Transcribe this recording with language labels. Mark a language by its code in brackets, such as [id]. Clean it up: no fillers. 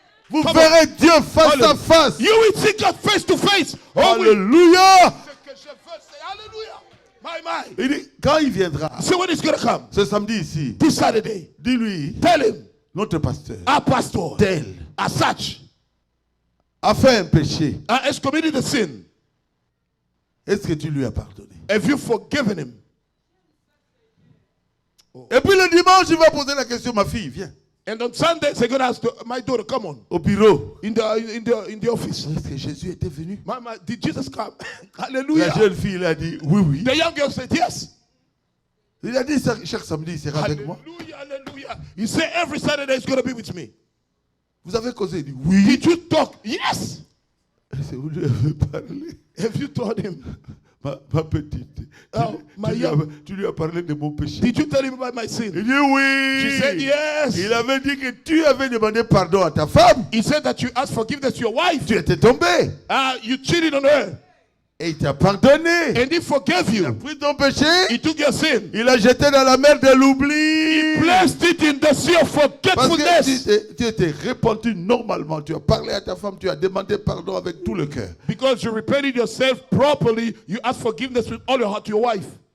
[fr] Vous verrez Dieu face à face. [en] You will see God face to face. Oh, we- [fr] Alléluia. [en] Hallelujah. My. [fr] Il dit, quand il viendra, [en] So when it's going to come? [fr] ce samedi ici, [en] This Saturday. [fr] dis-lui, [en] Tell him, [fr] notre pasteur, [en] our pastor, [fr] tel, [en] as such, [fr] a fait un péché. [en] has committed a sin. [fr] Est-ce que tu lui as pardonné? [en] Have you forgiven him? [fr] Et puis le dimanche, il va poser la question, ma fille, viens, [en] And on Sundays, they're going to ask my daughter, come on, [fr] au bureau. [en] in the office. [fr] Est-ce que Jésus était venu? [en] Mama, did Jesus come? [fr] La [en] Hallelujah. [fr] jeune fille, elle a dit, oui, oui. [en] The young girl said, yes. [fr] Il a dit, chaque samedi, il sera avec moi. [en] Hallelujah, hallelujah. You say every Saturday is going to be with me. [fr] Vous avez causé? Il dit, oui. [en] Did you talk? Yes. [fr] C'est vous lui avez parlé. [en] Have you told him? [fr] Ma petite. [en] Oh, [fr] Tu lui as parlé de mon péché. [en] Did you tell him about my sin? [fr] Il dit oui. [en] She said yes. [fr] Il avait dit que tu avais demandé pardon à ta femme. [en] He said that you asked forgiveness to your wife. [fr] Tu étais tombé. [en] You cheated on her. [fr] Et il t'a pardonné. [en] And he forgave [fr] Il a [en] you. [fr] pris ton péché. [en] He took your sin. [fr] Il l'a jeté dans la mer de l'oubli. [en] Placed it in the sea of [fr] Parce que [en] forgetfulness. [fr] tu étais repenti normalement. Tu as parlé à ta femme. Tu as demandé pardon avec tout le cœur. [en] Because you repented yourself properly, you asked forgiveness with all your heart to your wife.